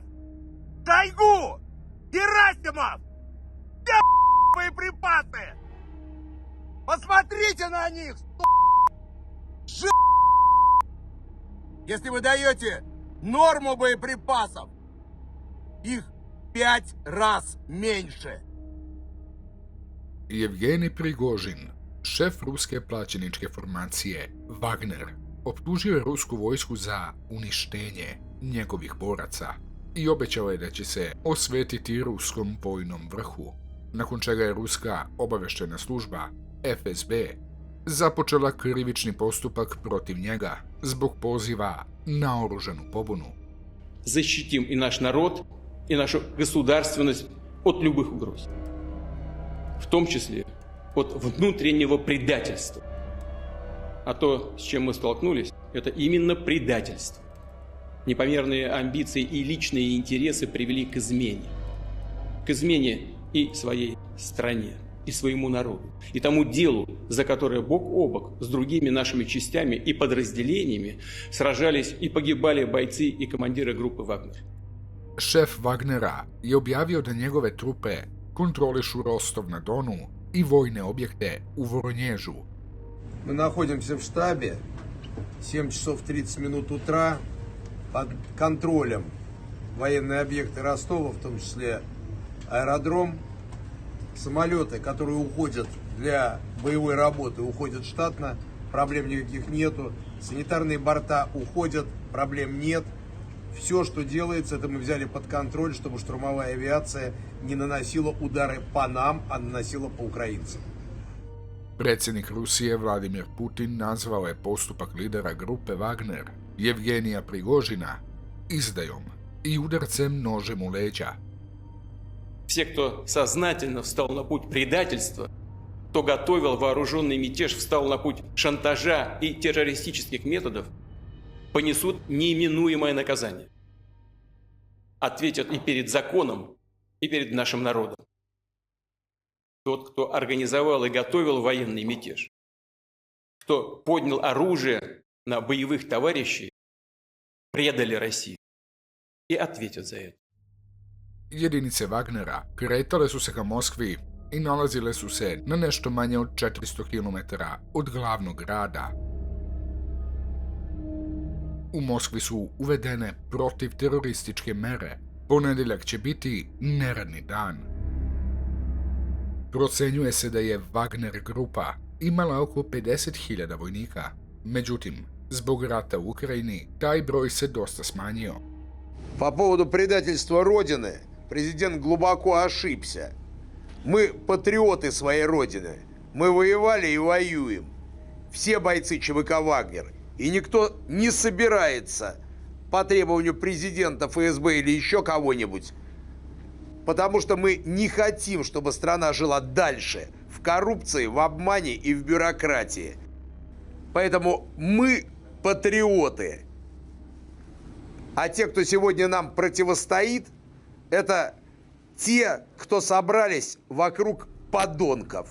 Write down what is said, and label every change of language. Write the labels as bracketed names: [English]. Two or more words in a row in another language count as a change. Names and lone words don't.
[Russian] Шойгу, Герасимов, все боеприпасы. Посмотрите на них, сука. Если вы даете норму боеприпасов, их 5 раз меньше. [Serbian] Евgenij Prigožin, šef ruske plaćeničke formacije Wagner, optužio je rusku vojsku za uništenje njegovih boraca i obećao je da će se osvetiti ruskom vojnom vrhu, nakon čega je ruska obavještajna služba FSB započela krivični postupak protiv njega zbog poziva na oružanu pobunu. [Russian] Защитим и наш народ, и нашу государственность от любых угроз, в том числе от внутреннего предательства. А то, с чем мы столкнулись, это именно предательство. Непомерные амбиции и личные интересы привели к измене. К измене и своей стране, и своему народу, и тому делу, за которое бок о бок с другими нашими частями и подразделениями сражались и погибали бойцы и командиры группы «Вагнер». [Serbian] Šef Wagnera je objavio da njegove trupe kontrolišu Rostov na Donu i vojne objekte u Voronježu. [Russian] Мы находимся в штабе, 7 часов 30 минут утра, под контролем военные объекты Ростова, в том числе аэродром, самолеты, которые уходят для боевой работы, уходят штатно, проблем никаких нету, санитарные борта уходят, проблем нет. Все, что делается, это мы взяли под контроль, чтобы штурмовая авиация не наносила удары по нам, а nаносила по украинцам. [Serbian] Predsjednik Rusije Vladimir Putin nazvao je postupak lidera grupe Wagner, Evgenija Prigožina, izdajom i udarcem nožem u leđa. [Russian] Все, кто сознательно встал на путь предательства, кто готовил вооруженный мятеж, встал на путь шантажа и террористических методов, понесут неименуемое наказание. Ответят и перед законом, и перед нашим народом. Тот, кто организовал и готовил военный мятеж, кто поднял оружие на боевых товарищей, предали Россию и ответят за это. [Serbian] Jedinice Wagnera kretale su se ka Moskvi i nalazile su se na nešto manje od 400 km od glavnog grada. U Moskvi su uvedene protivterorističke mere. Ponedjeljak će biti neradni dan. Procenjuje se da je Wagner grupa imala oko 50.000 vojnika. Međutim, zbog rata u Ukrajini, taj broj se dosta smanjio. [Russian] По поводу предательства Родины президент глубоко ошибся. Мы патриоты своей Родины. Мы воевали и воюем. Все бойцы ЧВК «Вагнер». И никто не собирается по требованию президента, ФСБ или еще кого-нибудь. Потому что мы не хотим, чтобы страна жила дальше в коррупции, в обмане и в бюрократии. Поэтому мы патриоты. А те, кто сегодня нам противостоит, это те, кто собрались вокруг подонков.